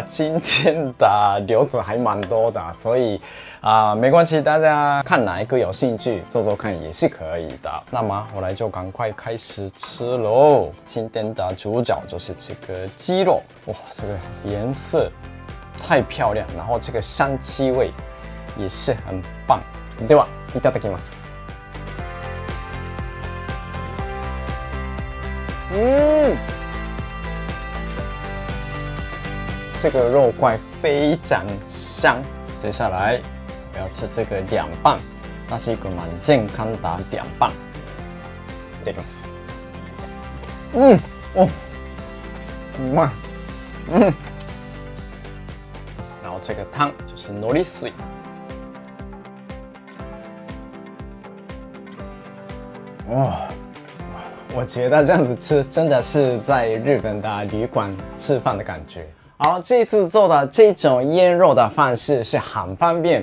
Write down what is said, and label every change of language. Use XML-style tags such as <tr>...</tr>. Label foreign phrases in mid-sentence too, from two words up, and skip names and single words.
<zh>今天的流子还蛮多的，所以没关系，大家看哪一个有兴趣做做看也是可以的。那么我来就赶快开始吃喽。今天的主角就是这个鸡肉，哇，这个颜色太漂亮，然后这个香气味也是很棒。</zh> <ja>ではいただきます。</ja> <zh>这个肉块非常香。接下来我要吃这个凉拌，那是一个蛮健康的凉拌。</zh> <ja>いただきます。うまい。</ja> <zh>然后这个汤就是海苔水。哇！我觉得这样子吃真的是在日本的旅馆吃饭的感觉， 好，这次做的这种腌肉的方式是很方便。</zh>